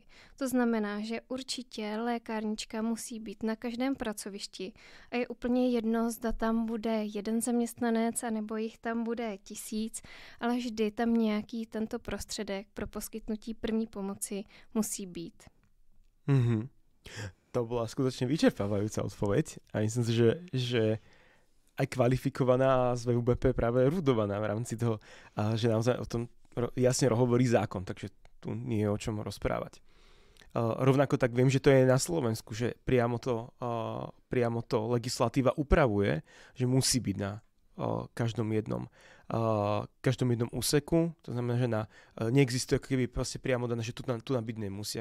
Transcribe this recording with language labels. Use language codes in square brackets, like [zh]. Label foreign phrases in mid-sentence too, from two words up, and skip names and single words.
[cs] To znamená, že určitě lékárnička musí být na každém pracovišti a je úplně jedno, zda tam bude jeden zaměstnanec anebo jich tam bude 1000, ale vždy tam nějaký tento prostředek pro poskytnutí první pomoci musí být. Mhm. [sk] To bola skutočne vyčerpávajúca odpoveď a myslím si, že aj kvalifikovaná a z VUBP práve erudovaná v rámci toho, že naozaj o tom jasne hovorí zákon, takže tu nie je o čom rozprávať. Rovnako tak viem, že to je na Slovensku, že priamo to legislatíva upravuje, že musí byť na každom jednom úseku, to znamená, že neexistuje ako keby priamo dané, že tu byť nemusí.